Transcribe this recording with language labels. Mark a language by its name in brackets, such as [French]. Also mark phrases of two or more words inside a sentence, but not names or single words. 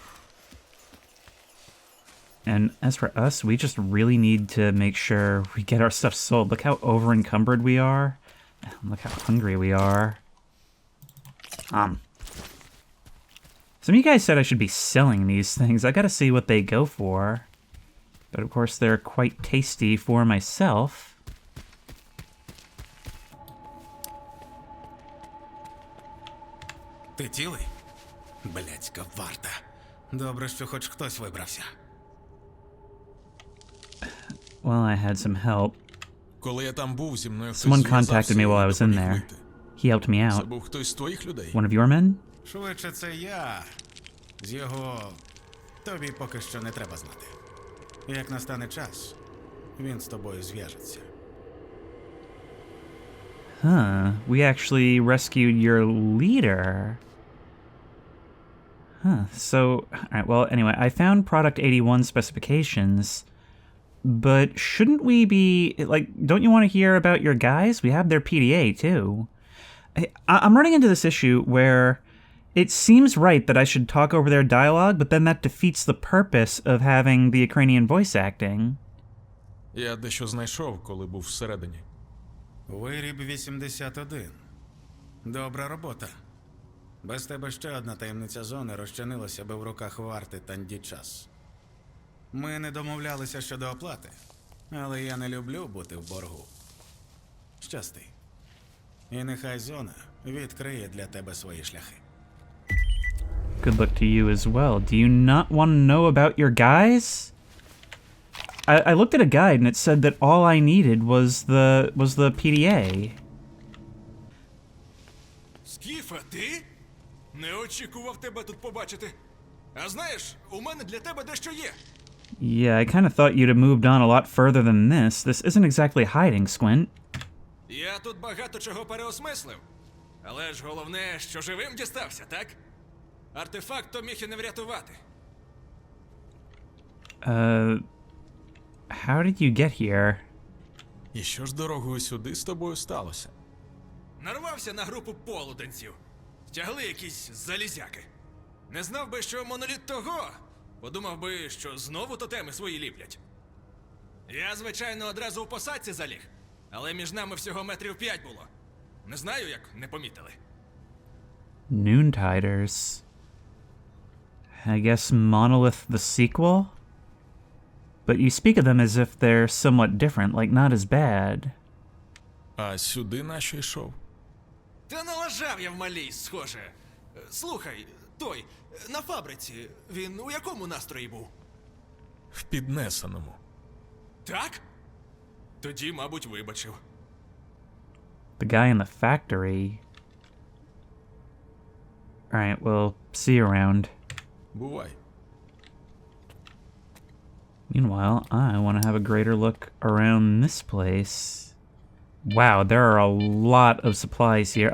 [English] And as for us, we just really need to make sure we get our stuff sold. Look how over-encumbered we are. Look how hungry we are. Some of you guys said I should be selling these things. I gotta see what they go for. But of course, they're quite tasty for myself. [Ukrainian] Ти цілий? Блядська варта. Добре, що хоч хтось вибрався. [English] Well, I had some help. [Ukrainian] Коли я там був, зі мною хтось [English] Someone contacted me [Ukrainian] зв'язався [English] while I [Ukrainian] і [English] was in [Ukrainian] допоміг [English] there. [Ukrainian] вийти. [English] He helped me [Ukrainian] Це [English] out. [Ukrainian] був хтось з твоїх людей? [English] One of your men? [Ukrainian] Швидше це я. З його... Тобі поки що не треба знати. Як настане час, він з тобою зв'яжеться. [English] Huh. We actually rescued your leader. Huh. So, alright, well, anyway, I found Product 81 specifications, but shouldn't we be, like, don't you want to hear about your guys? We have their PDA, too. I'm running into this issue where it seems right that I should talk over their dialogue, but then that defeats the purpose of having the Ukrainian voice acting. [Ukrainian] Я дещо знайшов, коли був всередині. Виріб 81. Добра робота. Без тебе ще одна таємниця зони розчинилася би в руках варти Тандічас. Ми не домовлялися щодо оплати, але я не люблю бути в боргу. Щасти. І нехай зона відкриє для тебе свої шляхи. [English] Good luck to you as well. Do you not want to know about your guys? I looked at a guide and it said that all I needed was the PDA. [Ukrainian] Скіфе, ти? Не очікував тебе тут побачити. А знаєш, у мене для тебе дещо є. [English] Yeah, I kind of thought you'd have moved on a lot further than this. This isn't exactly hiding, Squint. [Ukrainian] Я тут багато чого переосмислив. Але ж головне, що живим дістався, так? Артефакт то міг і не врятувати. [English] How did you get here? [Ukrainian] І що ж дорогою сюди з тобою сталося? Нарвався на групу полуденців. Тягли якісь залізяки. Не знав би, що моноліт того. Подумав би, що знову тотеми свої ліплять. Я, звичайно, одразу у посадці заліг. Але між нами всього метрів 5 було. Не знаю, як не помітили. [English] Noontiders. I guess Monolith the sequel? But you speak of them as if they're somewhat different, like not as bad. [Ukrainian] А сюди нащо йшов? Та налажав я в малій, схоже. Слухай, той, на фабриці, він у якому настрої був? В піднесеному. Так? Тоді, мабуть, вибачив. [English] The guy in the factory. Alright, well, see you around. [Ukrainian] Бувай. [English] Meanwhile, I want to have a greater look around this place. Wow, there are a lot of supplies here.